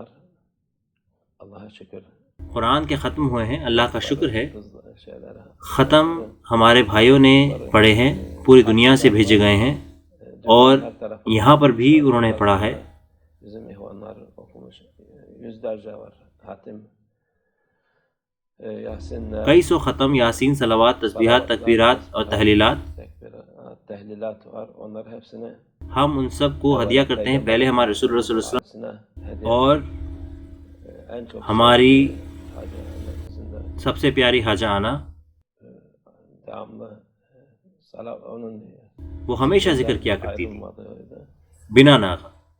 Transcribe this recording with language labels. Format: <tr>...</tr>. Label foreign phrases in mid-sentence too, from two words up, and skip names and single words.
<tr>Allah'a şükür.</tr> <ur>قرآن کے ختم ہوئے ہیں، اللہ کا شکر ہے. ختم ہمارے بھائیوں نے پڑھے ہیں، پوری دنیا سے بھیجے گئے ہیں اور یہاں پر بھی انہوں نے پڑھا ہے.</ur> <tr>Bizim ihvanlar okumuş. Yüzlerce var. Hatim. Yasinler.</tr> <ur>کئی سو ختم، یاسین، صلوات، تسبیحات، تکبیرات اور تحلیلات.</ur> <tr>Tehlilat var. Onlar hepsine</tr> <ur>ہم ان سب کو ہدیہ کرتے ہیں. پہلے ہمارے رسول اللہ</ur> <ar>صلی اللہ علیہ وسلم</ar> <ur>اور ہماری سب سے پیاری حاجہ آنا. وہ ہمیشہ ذکر کیا کرتی تھی بنا ناغہ.</ur>